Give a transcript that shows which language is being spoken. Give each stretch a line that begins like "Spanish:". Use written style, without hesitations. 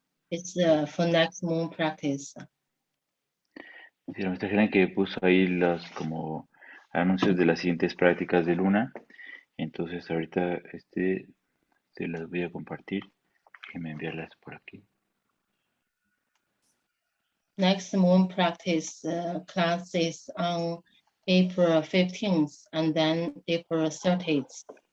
English: It's for next moon practice.
Spanish: Sí, la maestra Helen que puso ahí los como anuncios de las siguientes prácticas de luna. Entonces ahorita se las voy a compartir. Déjenme enviarlas por aquí.
English: Next moon practice class is on April 15th and then April 30th.